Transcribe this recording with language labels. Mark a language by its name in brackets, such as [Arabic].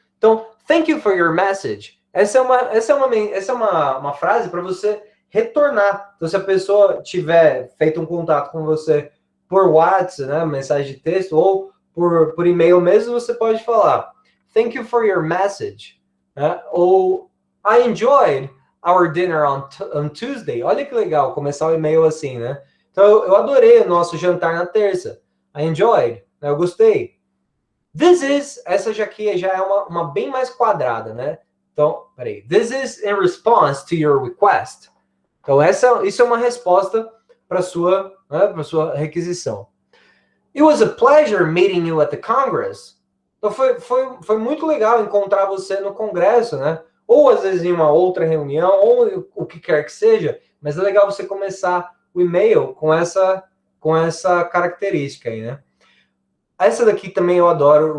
[Portuguese] Então, [English] thank you for your message. [Portuguese] Essa é uma frase para você retornar. Então, se a pessoa tiver feito um contato com você por WhatsApp, né, mensagem de texto, ou por e-mail mesmo, você pode falar [English] thank you for your message. [Portuguese] Né? [English] Ou I enjoyed our dinner on Tuesday. [Portuguese] Olha que legal começar o e-mail assim, né? Então, eu adorei o nosso jantar na terça. [English] I enjoyed. [Portuguese] Né? Eu gostei. [English] This is, [Portuguese] essa já aqui já é uma bem mais quadrada, né? Então, peraí. [English] This is in response to your request. [Portuguese] Então, isso é uma resposta para sua requisição. [English] It was a pleasure meeting you at the Congress. [Portuguese] Então, foi muito legal encontrar você no Congresso, né? Ou, às vezes, em uma outra reunião, ou o que quer que seja. Mas é legal você começar o e-mail com essa característica aí, né? Essa daqui também eu adoro.